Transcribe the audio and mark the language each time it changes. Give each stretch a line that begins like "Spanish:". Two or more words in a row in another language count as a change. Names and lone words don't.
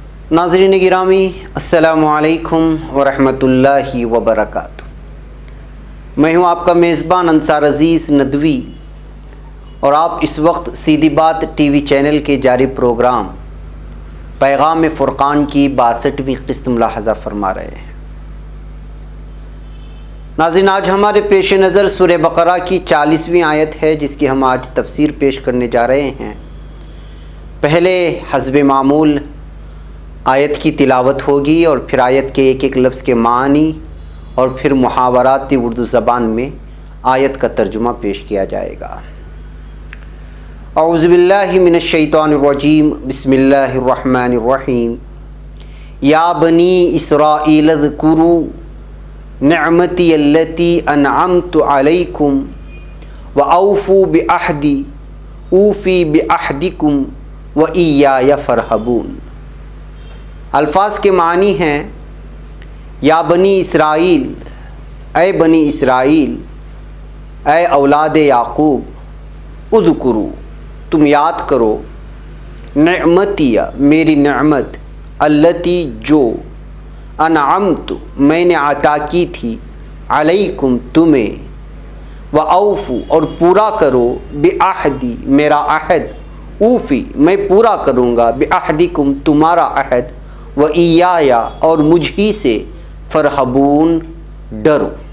Urdu: ناظرین گرامی,
Arabic: السلام عليكم ورحمة الله وبركاته.
Urdu: میں ہوں آپ کا میزبان انصار عزیز ندوی اور آپ اس وقت سیدھی بات
English: TV channel
Urdu: کے جاری پروگرام پیغام فرقان کی 62ویں قسط ملاحظہ فرما رہے ہیں. ناظرین، آج ہمارے پیش نظر سورہ بقرہ کی 40ویں آیت ہے، جس کی ہم آج تفسیر پیش کرنے جا رہے ہیں. پہلے حسب معمول آیت کی تلاوت ہوگی اور پھر آیت کے ایک ایک لفظ کے معانی اور پھر محاوراتی اردو زبان میں آیت کا ترجمہ پیش کیا جائے گا.
Arabic: أعوذ بالله من الشيطان الرجيم، بسم الله الرحمن الرحيم. يا بني إسرائيل ذكروا نعمتي التي أنعمت عليكم وأوفوا بعهدي أوفي بعهدكم وإياي فارهبون.
Urdu: الفاظ کے معانی ہیں,
Arabic: يا بني إسرائيل,
Urdu: اے بنی اسرائیل، اے اولاد یعقوب, اذکروا، تم یاد کرو، نعمتیا، میری نعمت، التی، جو، انعمت، میں نے عطا کی تھی، علیکم، تمہیں,
Arabic: وأوفوا,
Urdu: اور پورا کرو، بعہدی، میرا عہد، اوفی، میں پورا کروں گا، بعہدکم، تمہارا عہد,
Arabic: وإياي,
Urdu: اور مجھ ہی سے، فارہبون، ڈرو.